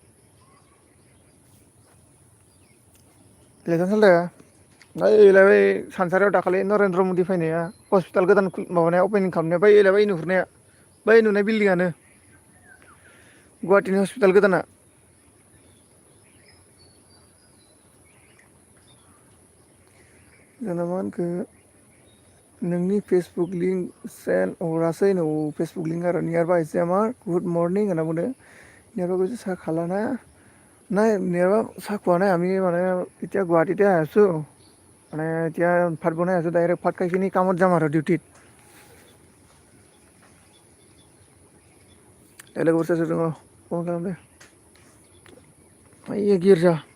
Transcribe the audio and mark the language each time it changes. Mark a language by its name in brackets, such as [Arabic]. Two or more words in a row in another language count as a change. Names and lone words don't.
[Bodo] लेथेन सालथे ओइलाय बै सानसारियाव दाखालि नरेन्द्र मदि फैनाया हस्पिटाल गोदान माबानाया अपेनिं खालामनाया बैलाय बै नुहुरनाया बै नुनाय बिल्डिंआनो गुवाहाटीनि हस्पिटाल गोदाना जोंना मा होनखो नोंनि [English] Facebook link send [Bodo] हरासै नो [English] Facebook link [Bodo] आरो नियार बाय एमार गुड मर्निं होनना बुंदों [Assamese] নিয়াৰবা কৈছো চাহ খালা না নাই নিয়াৰবা চাহ খোৱা নাই আমি মানে এতিয়া গুৱাহাটীতে আছোঁ মানে এতিয়া ভাত বনাই আছোঁ ডাইৰেক্ট ভাত খাই কিনি কামত যাম আৰু ডিউটিত [Bodo] लोगोफोर सोर सोर दङ फन खालामदो ओइ गिर्जा